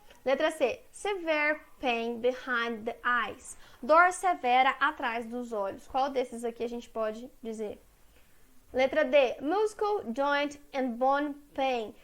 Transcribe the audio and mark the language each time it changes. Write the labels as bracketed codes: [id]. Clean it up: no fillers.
[pt] Letra C, [en] severe pain behind the eyes. [pt] Dor severa atrás dos olhos. Qual desses aqui a gente pode dizer? Letra D, [en] muscle, joint and bone pain.